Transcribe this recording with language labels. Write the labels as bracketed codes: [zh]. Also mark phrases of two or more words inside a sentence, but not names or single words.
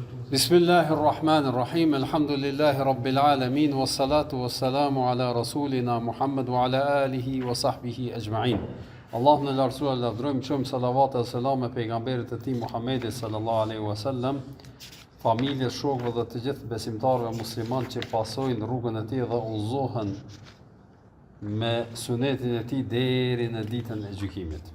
[ar] بسم الله الرحمن الرحيم. الحمد لله رب العالمين والصلاة والسلام على رسولنا محمد وعلى آله وصحبه أجمعين. [sq] Allahun e lartësuar lavdrojmë, çojmë salavat e selam e pejgamberit e tij Muhammedit [ar] صلى الله عليه وسلم, [sq] familjes, shokëve dhe të gjithë besimtarëve muslimanë që pasojnë rrugën e tij dhe udhëzohen me sunetin e tij deri në ditën e gjykimit.